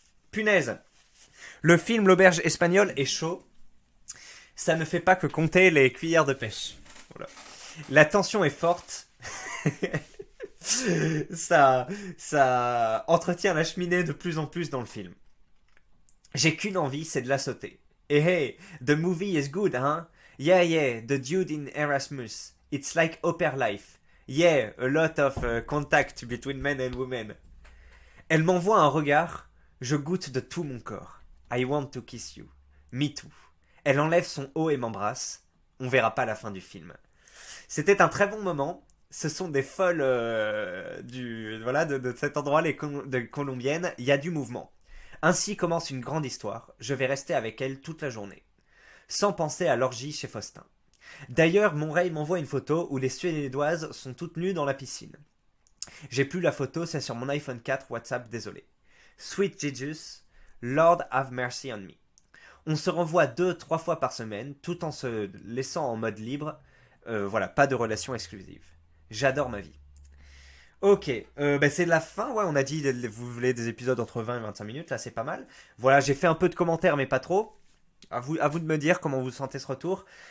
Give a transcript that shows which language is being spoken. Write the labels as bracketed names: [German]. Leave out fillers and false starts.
[French] Punaise. Le film L'auberge espagnole est chaud. Ça ne fait pas que compter les cuillères de pêche. Voilà. La tension est forte. ça, ça entretient la cheminée de plus en plus dans le film. J'ai qu'une envie, c'est de la sauter. Et [English] hey, the movie is good, hein? Yeah, yeah, the dude in Erasmus. It's like upper life. Yeah, a lot of contact between men and women. [French] Elle m'envoie un regard, je goûte de tout mon corps. [English] I want to kiss you. Me too. [French] Elle enlève son haut et m'embrasse. On verra pas la fin du film. C'était un très bon moment. Ce sont des folles de cet endroit, de colombiennes. Il y a du mouvement. Ainsi commence une grande histoire. Je vais rester avec elle toute la journée. Sans penser à l'orgie chez Faustin. D'ailleurs, Monreil m'envoie une photo où les Suédoises sont toutes nues dans la piscine. J'ai plus la photo, c'est sur mon iPhone 4 WhatsApp, désolé. [English] Sweet Jesus, Lord have mercy on me. [French] On se renvoie 2-3 fois par semaine, tout en se laissant en mode libre. Voilà, pas de relation exclusive. J'adore ma vie. Ok, c'est la fin, ouais, on a dit, vous voulez des épisodes entre 20 et 25 minutes, là c'est pas mal. Voilà, j'ai fait un peu de commentaires, mais pas trop. À vous de me dire comment vous sentez ce retour.